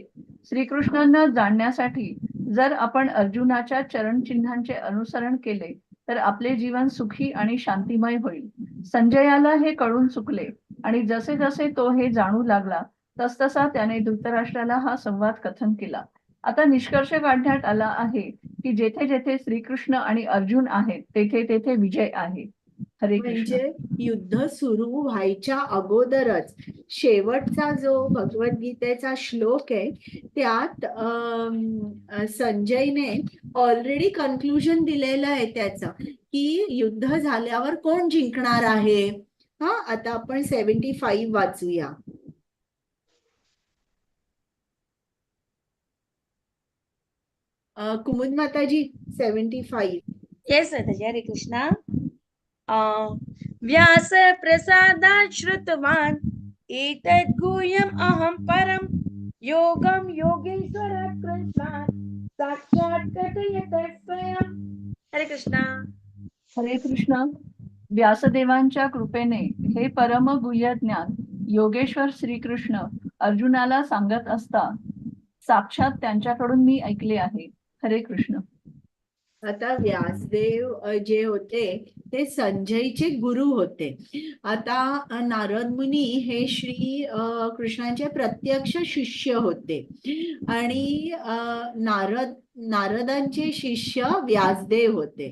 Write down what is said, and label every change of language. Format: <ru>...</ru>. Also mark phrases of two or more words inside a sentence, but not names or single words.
<mr>श्रीकृष्णांना जाणण्यासाठी जर आपण अर्जुनाच्या चरणचिन्हांचे अनुसरण केले तर आपले जीवन सुखी आणि शांतिमय होईल. संजयाला हे कळून चुकले आणि जसे जसे तो हे जाणू लागला तसतसा त्याने धृतराष्ट्राला हा संवाद कथन केला. आता निष्कर्ष काढण्यात आला आहे की जेथे जेथे श्रीकृष्ण आणि अर्जुन आहेत तेथे तेथे विजय आहे. हरे कृष्ण. म्हणजे युद्ध सुरू व्हायच्या अगोदरच शेवटचा जो भगवद्गीतेचा श्लोक आहे त्यात संजयने</mr> <en>already conclusion</en> <mr>दिलेलं आहे त्याचं, की युद्ध झाल्यावर कोण जिंकणार आहे. हा, आता आपण 75 वाचूया. कुमुद माताजी 75. येस माताजी. हरे कृष्णा.</mr> <sa>व्यास प्रसादात् श्रुतवान् एतद् गुह्यम् अहं परम् योगं योगेश्वरात् कृष्णात् साक्षात् कथयत स्वयं.</sa> <mr>हरे कृष्णा. हरे कृष्ण. व्यासदेवांच्या कृपेने हे परम गुह्य ज्ञान योगेश्वर श्रीकृष्ण अर्जुनाला सांगत असता साक्षात त्यांच्याकडून मी ऐकले आहे. हरे कृष्ण. आता व्यासदेव जे होते ते संजयचे गुरु होते. आता नारद मुनी हे श्री कृष्णांचे प्रत्यक्ष शिष्य होते, आणि नारदांचे शिष्य व्यासदेव होते.</mr>